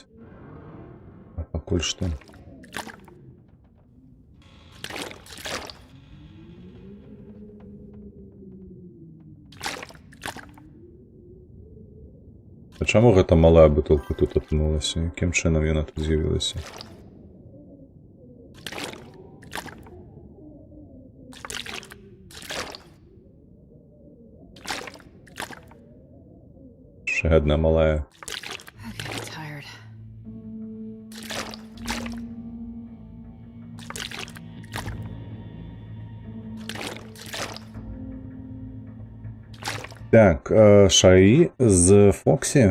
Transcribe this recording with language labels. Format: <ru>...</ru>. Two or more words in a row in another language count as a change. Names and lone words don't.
<be>А пакуль што. А чаму гэта малая бутылка тут апынулася? Якім чынам яна тут з'явілася?</be> <uk>Ще одна малая.</uk> <en>Okay, tired.</en> <uk>Так, Шаі з Фоксі.</uk>